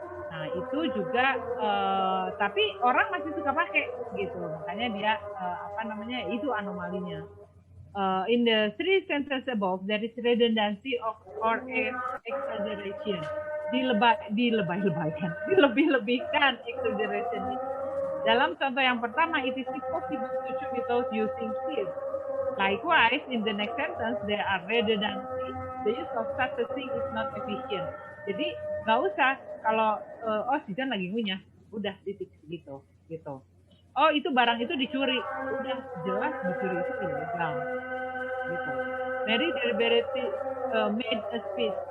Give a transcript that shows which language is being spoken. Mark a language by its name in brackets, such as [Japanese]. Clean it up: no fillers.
[Indonesian] Nah, itu juga tapi orang masih suka pakai gitu. Makanya dia itu anomalinya. [English] In the three sentences above there is redundancy or exaggeration. [Indonesian] Dilebih-lebihkan exaggeration. Dalam contoh yang pertama, [English] it is impossible to chew without using teeth. Likewise, in the next sentence, there are redundancy. The use of such a thing is not efficient. [Indonesian] Jadi nggak usah kalau si Jan lagi ngunyah, udah titik gitu. Oh itu barang itu dicuri, udah jelas dicuri itu ilegal. Gitu. [English] Mary deliberately made a speech.